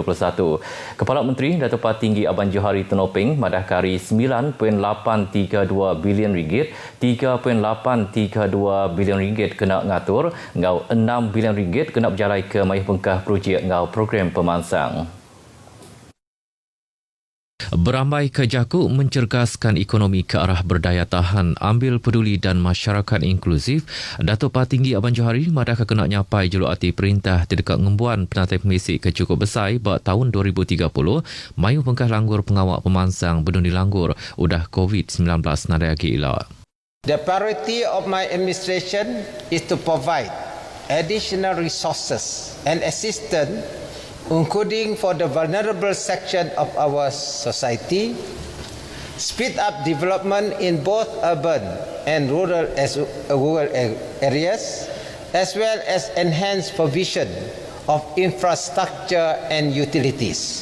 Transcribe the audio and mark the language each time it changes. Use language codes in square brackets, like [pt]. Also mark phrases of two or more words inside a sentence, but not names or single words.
[iba] Kepala Menteri Datuk Patinggi Abang Johari Tenoping madah kari 9.832 bilion ringgit, 3.832 bilion ringgit kena ngatur, ngau 6 bilion ringgit kena berjalai ke mayah pengkah projek ngau program pemansang. [ms] Beramai kejaku mencerdaskan ekonomi ke arah berdaya tahan, ambil peduli dan masyarakat inklusif. [iba] Datuk Patinggi Abang Johari madah kena nyapai juluk hati perintah terdekat ngembuan penatai pemisi ke cukup besar buat tahun 2030, mayu pengkah langgur pengawak pemansang beduni langgur udah COVID-19 nadai lagi elak. [en] The priority of my administration is to provide additional resources and assistance, including for the vulnerable section of our society, speed up development in both urban and rural areas, as well as enhance provision of infrastructure and utilities.